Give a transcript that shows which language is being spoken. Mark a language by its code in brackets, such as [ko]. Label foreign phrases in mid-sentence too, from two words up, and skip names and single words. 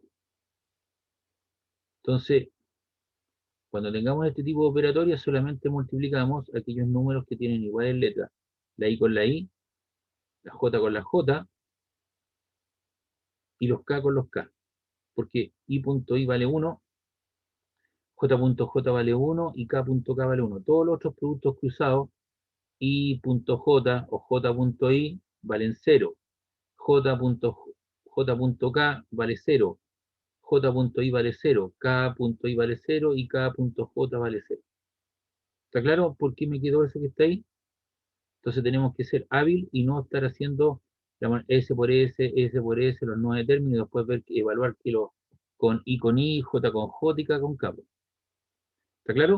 [es] Entonces, cuando tengamos este tipo de operatorias, solamente multiplicamos aquellos números que tienen iguales letras. La i con la i, la j con la j, y los k con los k. Porque i.i vale 1, j.j vale 1 y k.k vale 1. Todos los otros productos cruzados, i.j o j.i valen 0. j.k vale 0. j.i vale 0. k.i vale 0 y k.j vale 0. ¿Está claro por qué me quedó eso que está ahí? Entonces tenemos que ser hábil y no estar haciendo S por S, S por S, los 9 términos, y después evaluar que con I, J con J y K con K. ¿Está claro?